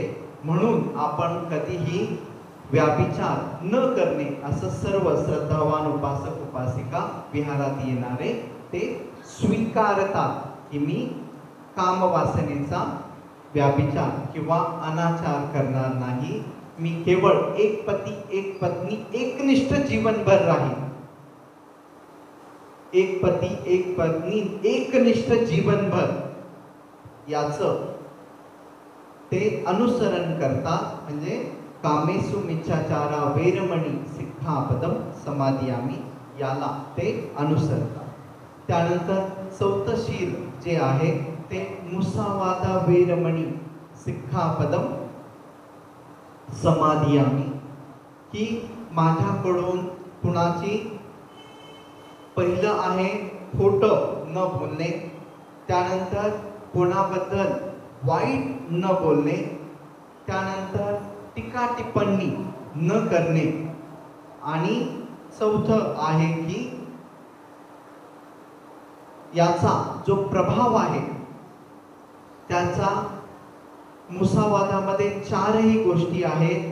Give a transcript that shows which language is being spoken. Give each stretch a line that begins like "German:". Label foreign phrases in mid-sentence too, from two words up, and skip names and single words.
Marathi: म्हणून आपण कधीही व्याभिचार न करणे असं सर्व श्रद्धावान उपासक उपासिका विहारात येणारे ते स्वीकारतात की मी कामवासनेचा व्याभिचार किंवा अनाचार करणार नाही. मी केवळ एक पती एक पत्नी एकनिष्ठ जीवनभर राहील. एक पती एक पत्नी एकनिष्ठ जीवनभर याचं ते अनुसरण करतात.
Pali: म्हणजे कामेसु मिच्छाचारा वेरमणी सिक्खापदम समादियामी,
Marathi: याला ते अनुसरतात. त्यानंतर चौथं शील जे आहे ते
Pali: मुसावादा वेरमणी सिक्खापदम समादियामी,
Marathi: की माझ्याकडून कुणाची पहिलं आहे खोटं न बोलणे, त्यानंतर कोणाबद्दल वाईट न बोलणे, त्यानंतर टीका टिप्पणी न करणे, आणि चौथं आहे की याचा जो प्रभाव आहे त्याचा मुसावादामध्ये चारही गोष्टी आहेत.